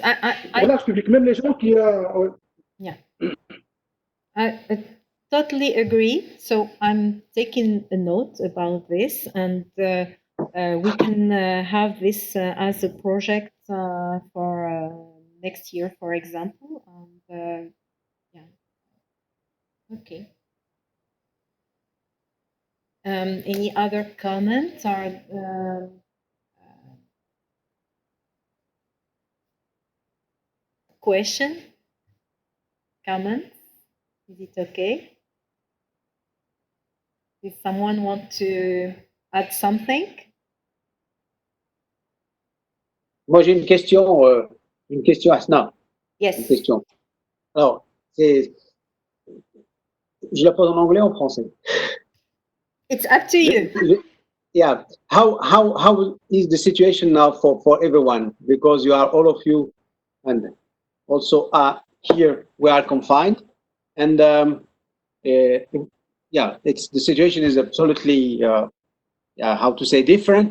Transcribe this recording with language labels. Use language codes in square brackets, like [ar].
[fr] pour large public, même les gens qui [en] yeah. I totally agree. So I'm taking a note about this, and we can have this as a project for next year, for example. And yeah, okay. Any other comments or question? Comment? Is it okay? Does someone want to add something? [fr] Moi, j'ai une question, Hasna. [en] Yes. [fr] Une question. Alors, Je la pose en anglais ou en français? [en] It's up to you. Yeah. How is the situation now for everyone? Because you are all of you, and also here we are confined, and yeah, the situation is absolutely how to say different.